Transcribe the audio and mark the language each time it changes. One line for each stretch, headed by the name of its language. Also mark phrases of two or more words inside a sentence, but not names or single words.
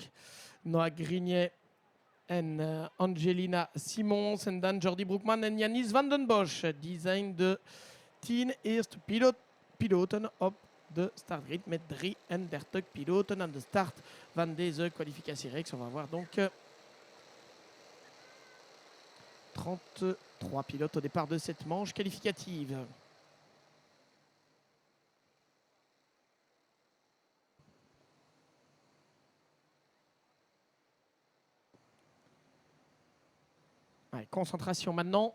Dutch: Noah Grignet en Angelina Simons. En dan Jordi Broekman en Yanis Van den Bosch. Die zijn de 10 eerste piloten op de startgrid met 33 piloten aan de start van deze kwalificatiereeks.
French: On va voir donc 33 pilotes au départ de cette manche qualificative. Allez, concentration maintenant.